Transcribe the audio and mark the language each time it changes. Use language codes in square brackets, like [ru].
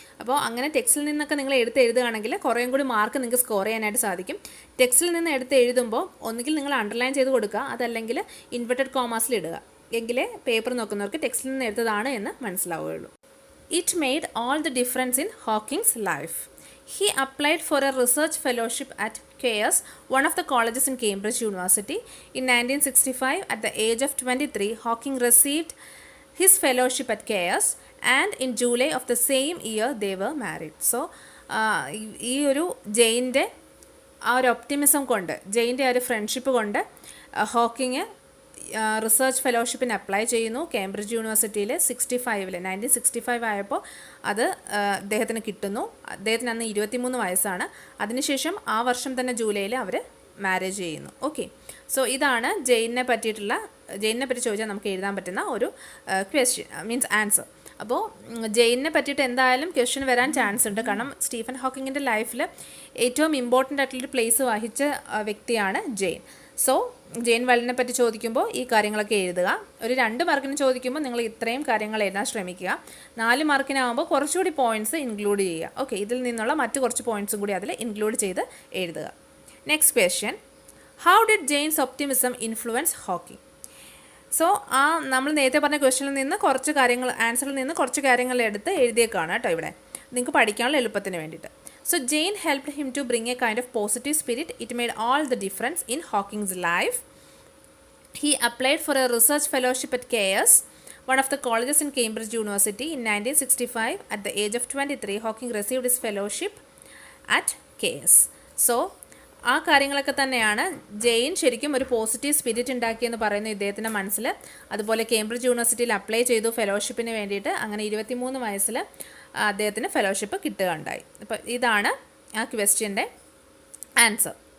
[ml] അപ്പോൾ അങ്ങനെ ടെക്സ്റ്റിൽ നിന്നൊക്കെ നിങ്ങൾ എഴുതുകയാണെങ്കിൽ കുറേയും കൂടി മാർക്ക് നിങ്ങൾക്ക് സ്കോർ ചെയ്യാനായിട്ട് സാധിക്കും. ടെക്സ്റ്റിൽ നിന്ന് എഴുതുമ്പോൾ ഒന്നുകിൽ നിങ്ങൾ അണ്ടർലൈൻ ചെയ്ത് കൊടുക്കുക, അതല്ലെങ്കിൽ ഇൻവെർട്ടഡ് കോമാസിൽ ഇടുക. എങ്കിലേ പേപ്പർ നോക്കുന്നവർക്ക് ടെക്സ്റ്റിൽ നിന്ന് എടുത്തതാണ് എന്ന് മനസ്സിലാവുകയുള്ളൂ. [en] It made all the difference in Hawking's life. He applied for a research fellowship at Caius, one of the colleges in Cambridge University. In 1965, at the age of 23, Hawking received his fellowship at Caius, and in July of the same year, they were married. So, [ml] ഈ ഒരു ജെയിൻ്റെ ആ ഒരു optimism കൊണ്ട്, ജെയിൻ്റെ ആ ഒരു friendship കൊണ്ട് Hawking research ഫെലോഷിപ്പിന് apply ചെയ്യുന്നു Cambridge യൂണിവേഴ്സിറ്റിയിൽ 1965 ആയപ്പോൾ അത് അദ്ദേഹത്തിന് കിട്ടുന്നു. അദ്ദേഹത്തിന് അന്ന് 23 വയസ്സാണ്. അതിനുശേഷം ആ വർഷം തന്നെ ജൂലൈയിൽ അവർ മാരേജ് ചെയ്യുന്നു. ഓക്കെ, സോ ഇതാണ് ജെയിനെ പറ്റി ചോദിച്ചാൽ നമുക്ക് എഴുതാൻ പറ്റുന്ന ഒരു ക്വസ്റ്റ്യൻ, മീൻസ് ആൻസർ. അപ്പോൾ ജെയിനെ പറ്റിയിട്ട് എന്തായാലും ക്വസ്റ്റ്യൻ വരാൻ ചാൻസ് ഉണ്ട്. കാരണം സ്റ്റീഫൻ ഹോക്കിങ്ങിൻ്റെ ലൈഫിൽ ഏറ്റവും ഇമ്പോർട്ടൻ്റ് ആയിട്ടുള്ളൊരു പ്ലേസ് വഹിച്ച വ്യക്തിയാണ് ജെയിൻ. സോ ജെയിൻ വെൽഡിനെ പറ്റി ചോദിക്കുമ്പോൾ ഈ കാര്യങ്ങളൊക്കെ എഴുതുക. ഒരു 2 മാർക്കിന് ചോദിക്കുമ്പോൾ നിങ്ങൾ ഇത്രയും കാര്യങ്ങൾ എഴുതാൻ ശ്രമിക്കുക. 4 മാർക്കിനാകുമ്പോൾ കുറച്ചുകൂടി പോയിൻറ്റ്സ് ഇൻക്ലൂഡ് ചെയ്യുക. ഓക്കെ, ഇതിൽ നിന്നുള്ള മറ്റ് കുറച്ച് പോയിൻറ്റ്സും കൂടി അതിൽ ഇൻക്ലൂഡ് ചെയ്ത് എഴുതുക. [en] Next question, how did Jane's optimism influence Hawking? [ml] So നമ്മൾ നേരത്തെ പറഞ്ഞ ക്വസ്റ്റ്യനിൽ നിന്ന് കുറച്ച് കാര്യങ്ങൾ, ആൻസറിൽ നിന്ന് കുറച്ച് കാര്യങ്ങൾ എടുത്ത് എഴുതിയേക്കാണ് കേട്ടോ ഇവിടെ, നിങ്ങൾക്ക് പഠിക്കാനുള്ള എളുപ്പത്തിന് വേണ്ടിയിട്ട്. [en] So Jane helped him to bring a kind of positive spirit. It made all the difference in Hawking's life. He applied for a research fellowship at KS, one of the colleges in Cambridge University, in 1965. At the age of 23, Hawking received his fellowship at KS. [ml] So ആ കാര്യങ്ങളൊക്കെ തന്നെയാണ് ജെയിൻ ശരിക്കും ഒരു positive spirit ഉണ്ടാക്കിയെന്ന് പറയുന്നു ഇദ്ദേഹത്തിൻ്റെ മനസ്സിൽ. അതുപോലെ Cambridge യൂണിവേഴ്സിറ്റിയിൽ അപ്ലൈ ചെയ്തു ഫെലോഷിപ്പിന് വേണ്ടിയിട്ട്. അങ്ങനെ 23 വയസ്സിൽ അദ്ദേഹത്തിന് ഫെലോഷിപ്പ് കിട്ടുകയുണ്ടായി. അപ്പോൾ ഇതാണ് ആ ക്വസ്റ്റ്യൻ്റെ ആൻസർ.